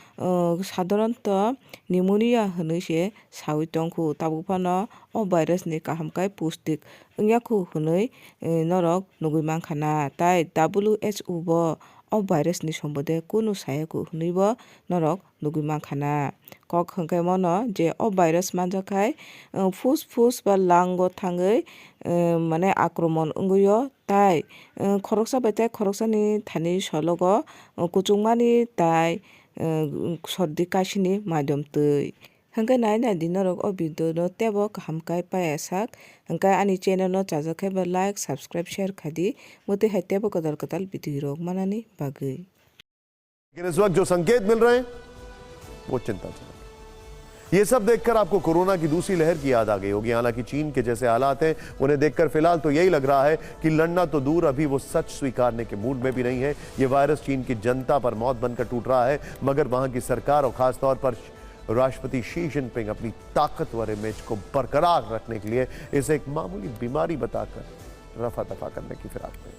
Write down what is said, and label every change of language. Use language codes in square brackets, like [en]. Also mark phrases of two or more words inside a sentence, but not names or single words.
[trp] sadharanto pneumonia hinui se saui tongkhu tabuk phano o virus ni kaham kai pustik wngyaku hinui norok nugui mankhana tai WHO bo o virus ni sombode kunu sayaku hinui bo norok nugui mankhana kok hingkai mono je o virus manjakhai fuss ba lung o thangui mane akromon wngui tai khoroksa bai tai khoroksani thani sologo kuchungmani tai sardi kaisini maidumtui hingkai nai di norok o video no tebo kaham kai payasak hingkai ani channel no chajakhai ba [en] like subscribe share [trp] khadi muti hai tebo kadal video rok manani bagui। [hi] लेकिन इस वक्त जो संकेत मिल रहे हैं वो चिंताजनक है। ये सब देखकर आपको कोरोना की दूसरी लहर की याद आ गई होगी। हालांकि चीन के जैसे हालात हैं उन्हें देखकर फिलहाल तो यही लग रहा है कि लड़ना तो दूर, अभी वो सच स्वीकारने के मूड में भी नहीं है। ये वायरस चीन की जनता पर मौत बनकर टूट रहा है, मगर वहां की सरकार और खासतौर पर राष्ट्रपति शी जिनपिंग अपनी ताकतवर इमेज को बरकरार रखने के लिए इसे एक मामूली बीमारी बताकर रफा दफा करने की फिराक में।